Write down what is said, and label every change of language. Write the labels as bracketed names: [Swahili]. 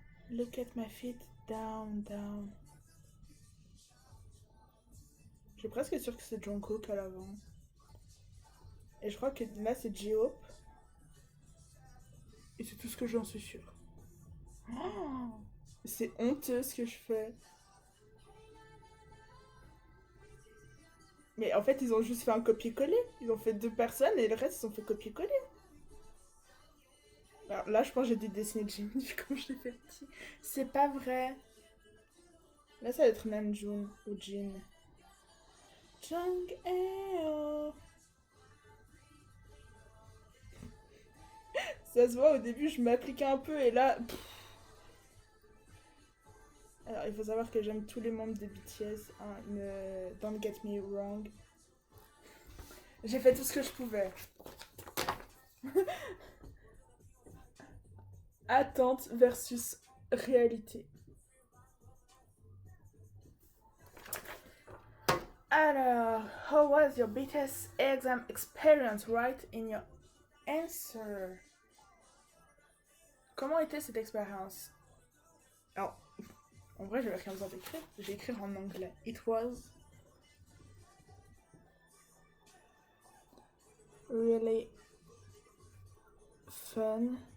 [English] Look at my feet, down, down. [French] Je suis presque sûre que c'est Jungkook à l'avant. Et je crois que là c'est J-Hope. Et c'est tout ce que j'en suis sûre. Oh, c'est honteux ce que je fais. Mais en fait, ils ont juste fait un copier-coller. Ils ont fait 2 personnes et le reste, ils ont fait copier-coller. Alors là, je pense que j'ai dû dessiner Jimmy comme je l'ai fait petit. C'est pas vrai. Là, ça va être Namjoon ou Jin. Jung Eo. Ça se voit, au début, je m'appliquais un peu et là... Alors, il faut savoir que j'aime tous les membres de BTS. Hein, [English] don't get me wrong. [French] J'ai fait tout ce que je pouvais. Attente versus réalité. [English] Alors, how was your BTS exam experience? Write in your answer. [French] Comment était cette expérience? Alors, en vrai, je vais rien besoin d'écrire. Je vais écrire en anglais. [English] It was really fun.